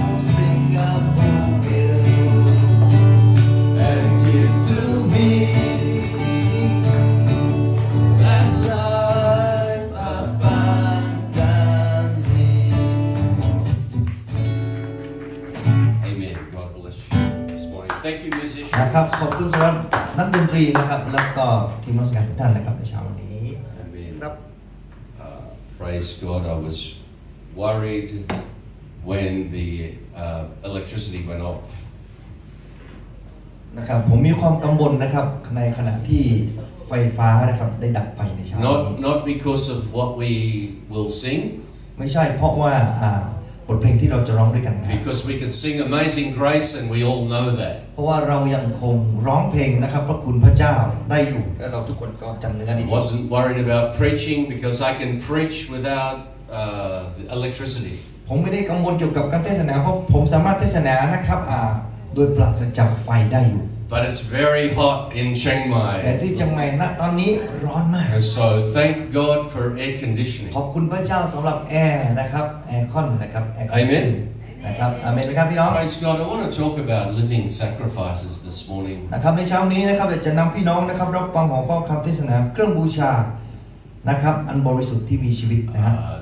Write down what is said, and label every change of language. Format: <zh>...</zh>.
<en>Spring up one way and give to me that life abundantly. Amen. God bless you this morning. Thank you, musicians.</en> <th>นะครับขอบคุณสำหรับนักดนตรีนะครับแล้วก็ทีมนักการทุกท่านนะครับในเช้าวันนี้</th> <en>Amen.</en> <th>ครับ</th> <en>Praise God. I was worried when the electricity went off.</en> <th>นะครับผมมีความกังวลนะครับในขณะที่ไฟฟ้านะครับได้ดับไปในเช้านี้</th> <en>Not because of what we will sing,</en> <th>ไม่ใช่เพราะว่าบทเพลงที่เราจะร้องด้วยกันนะ</th> <en>because we can sing Amazing Grace and we all know that.</en> <th>เพราะว่าเรายังคงร้องเพลงนะครับพระคุณพระเจ้าได้อยู่และเราทุกคนก็จำเนื้อดี</th> <en>Wasn't worried about preaching because I can preach without electricity.</en> <th>ผมไม่ได้กังวลเกี่ยวกับการเทศนาเพราะผมสามารถเทศนานะครับโดยปราศจากไฟได้อยู่</th> <en>But it's very hot in Chiang</en> <th>แต่</th> <en>Mai.</en> <th>ที่เชียงใหม่ณตอนนี้ร้อนมาก</th> <en>And so thank God for air conditioning.</en> <th>ขอบคุณพระเจ้าสำหรับแอร์นะครับแอร์คอนนะครับแอร์</th> <en>Amen.</en> <th>นะครับอาเมนไหมครับพี่น้อง</th> <en>Praise God. I want to talk about living sacrifices this morning.</en> <th>นะครับในเช้านี้นะครับจะนำพี่น้องนะครับรับฟังของข้อคำเทศนาเครื่องบูชานะครับอันบริสุทธิ์ที่มีชีวิตนะฮะ</th>